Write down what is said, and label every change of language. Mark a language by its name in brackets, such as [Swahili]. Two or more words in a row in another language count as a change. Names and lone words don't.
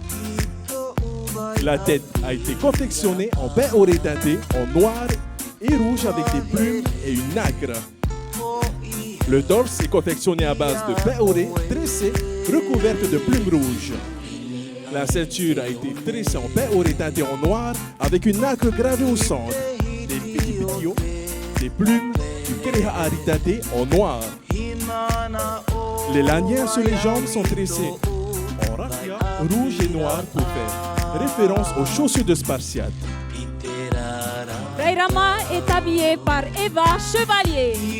[French] La tête a été confectionnée en béoré teinté en noir et rouge avec des plumes et une nacre. Le torse est confectionné à base de béoré tressé recouverte de plumes rouges. La ceinture a été tressée en béoré teinté en noir avec une nacre gravée au centre, des piti-piti-o, des plumes du kerehari teinté en noir. Les lanières sur les jambes sont tressées en raffia rouge et noir pour faire référence aux chaussures de Spartiate. Rairama est habillé par Eva Chevalier.